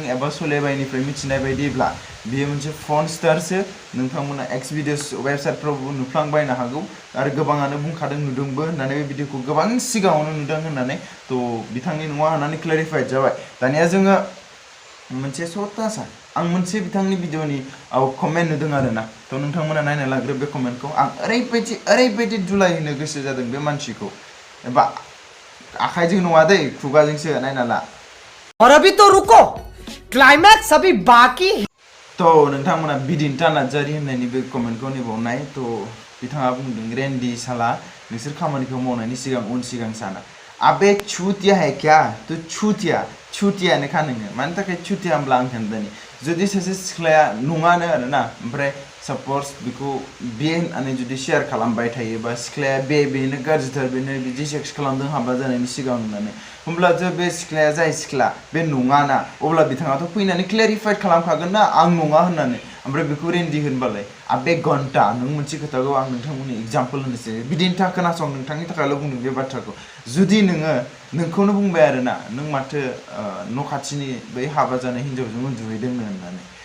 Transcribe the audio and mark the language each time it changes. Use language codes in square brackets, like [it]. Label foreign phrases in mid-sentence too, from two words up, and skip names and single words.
[brx] एबा सलेबायनिफ्राय मिथिनाय बायदिब्ला बेयो मोनसे फन स्टारसो नोंथांमोना एक्स भिडिअस वेबसाइटफ्रावबो नुफ्लांबायनो हागौ आरो गोबाङानो बुंखादों नुदोंबो होननानै बे भिडिअखौ गोबां सिगाङावनो नुदों होननानै थ' बिथांनि नङा होननानै क्लेरिफाइड जाबाय दानिया जोङो मोनसे सतासा आं मोनसे बिथांनि भिडिअनि कमेन्ट नुदों आरोना थ' नोंथांमोना नायना लाग्रो बे कमेन्टखौ आं ओरैबायदि दुलाय होनो गोसो जादों बे मानसिखौ एबा आखाइजों नङा दै खुगाजोंसो नायना ला [hi] और अभी तो रुको क्लाइमैक्स अभी बाकी [brx] थ' नोंथांमोना बिदिन्था नार्जारि होननायनि बे कमेन्टखौ नायबावनाय थ' बिथाङा बुंदों [hi] रेन्डि साला [brx] नोंसोर खामानिखौ मावनायनि सिगां उन सिगां साना [hi] आबे छुतिया है क्या तो [brx] छुतियानो खा नोङो मानि थाखाय छुतिया होनब्ला आं खोन्थानि जुदि सासे सिख्लाया नङानो आरोना ओमफ्राय साप'ज बेखौ बे होननानै जुदि शेयार खालामबाय थायोबा सिख्लाया बेनो गाज्रिथार बेनो बिदि सेक्स खालामदों हाबा जानायनि सिगां होननानै होमब्लासो बे सिख्लाया जाय सिख्ला बे नङाना अब्ला बिथाङाथ' फैनानै क्लेरिफाइड खालामखागोन ना आं नङा होननानै ओमफ्राय बेखौ रेन्डि होनबालाय [hi] आबे घन्टा [brx] नों मोनसे खोथाखौ आं नोंथांमोननि एग्जाम्पल होनोसै बिदिन्था खोनासं नोंथांनि थाखायल' बुंदों बे बाथ्राखौ जुदि नोंखौनो बुंबाय आरोना नों माथो न' खाथिनि बै हाबा जानाय हिन्जावजों उन्दुहैदोंनो होननानै